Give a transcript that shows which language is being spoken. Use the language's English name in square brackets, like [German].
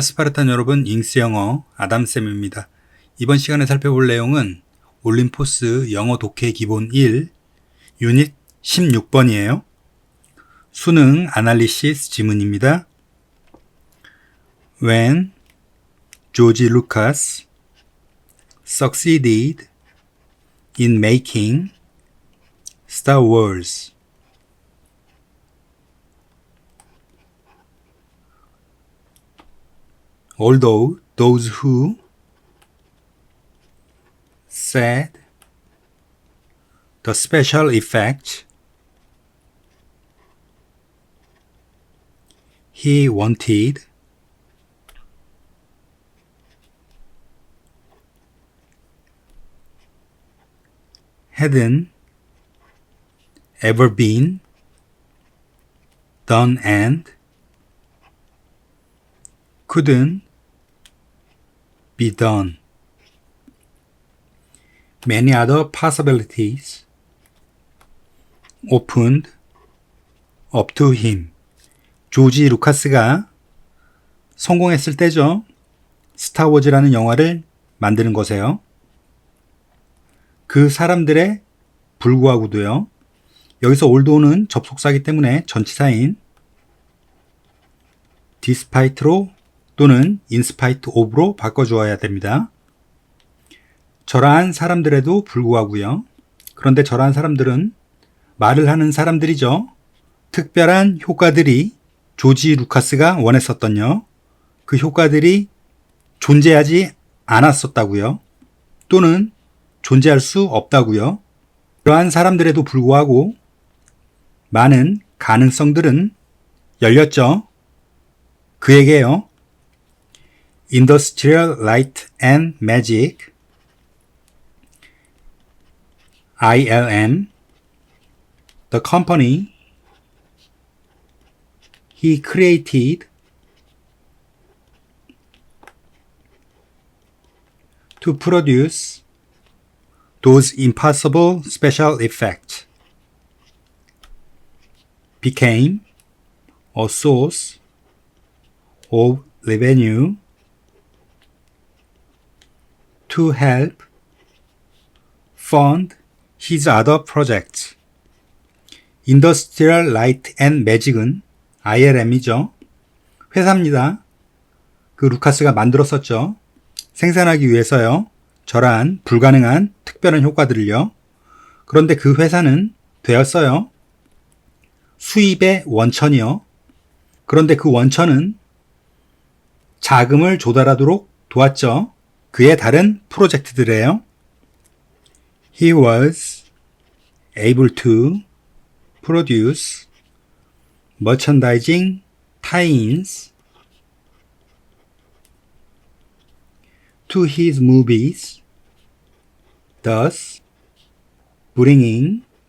[Korean] 스파르탄 여러분, 잉스 영어 아담쌤입니다. 이번 시간에 살펴볼 내용은 올림포스 영어 독해 기본 1, 유닛 16번이에요. 수능 아날리시스 지문입니다. [English] When George Lucas succeeded in making Star Wars, although those who said the special effects he wanted hadn't ever been done and couldn't be done. Many other possibilities opened up to him. [Korean] 조지 루카스가 성공했을 때죠. 스타워즈라는 영화를 만드는 것에요. 그 사람들의 불구하고도요. 여기서 올도는 접속사이기 때문에 전치사인 despite로 또는 in spite of로 바꿔주어야 됩니다. 저러한 사람들에도 불구하고요. 그런데 저러한 사람들은 말을 하는 사람들이죠. 특별한 효과들이 조지 루카스가 원했었던요. 그 효과들이 존재하지 않았었다고요. 또는 존재할 수 없다고요. 그러한 사람들에도 불구하고 많은 가능성들은 열렸죠. 그에게요. [English] Industrial Light and Magic ILM, the company he created to produce those impossible special effects, became a source of revenue to help fund his other projects. [Korean] Industrial Light and Magic은 ILM이죠. 회사입니다. 그 루카스가 만들었었죠. 생산하기 위해서요. 저러한 불가능한 특별한 효과들을요. 그런데 그 회사는 되었어요. 수입의 원천이요. 그런데 그 원천은 자금을 조달하도록 도왔죠. 그의 다른 프로젝트들이에요. [English] He was able to produce merchandising tie-ins to his movies, thus bringing